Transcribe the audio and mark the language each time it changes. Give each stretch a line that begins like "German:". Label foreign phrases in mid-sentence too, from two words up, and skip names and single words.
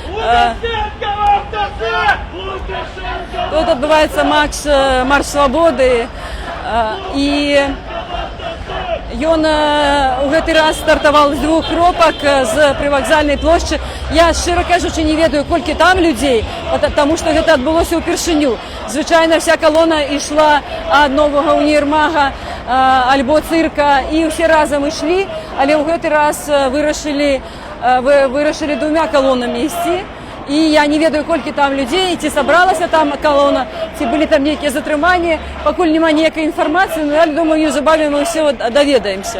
Russian: Тут отбывается марш свободы.
Belarusian: И ён у гэты раз стартаваў з 2 кропак з прывакзальнай плошчы. Я, шчыра кажучы, не ведаю, колькі там людзей,
Russian: потому что
Belarusian: гэта адбылося ўпершыню. Звычайна вся колона ішла ад новага універмага альбо цырка, і ўсе разам ішлі, але ў гэты раз вырашылі 2 колонамі ісці. І я не ведаю, колькі там людзей, ці сабралася там колона, ці былі там нейкія затрыманні, пакуль няма ніякай інфармацыі, но я думаю, неўзабаве мы ўсё даведаемся.